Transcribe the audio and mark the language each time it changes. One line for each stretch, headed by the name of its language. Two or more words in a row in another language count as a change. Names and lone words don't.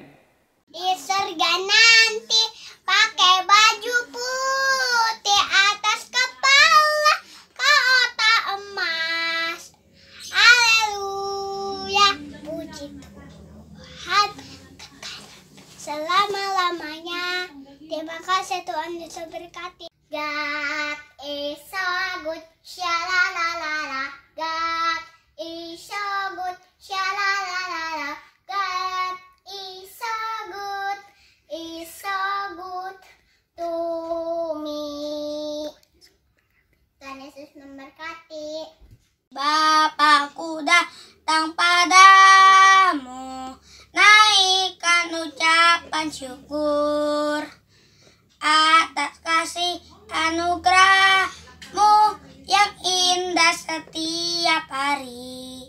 Indonesian: Di surga nanti pakai baju putih, atas kepala kotak emas. Haleluya, puji Tuhan selama-lamanya. Terima kasih Tuhan Yesus berkati.
English: God is so good, sha-la-la-la-la. God is so good, sha-la-la-la-la. God is so good to me.
Indonesian: Tuhan Yesus memberkati. Bapakku datang padamu, naikkan ucapan syukur atas kasih anugerah-Mu yang indah setiap hari.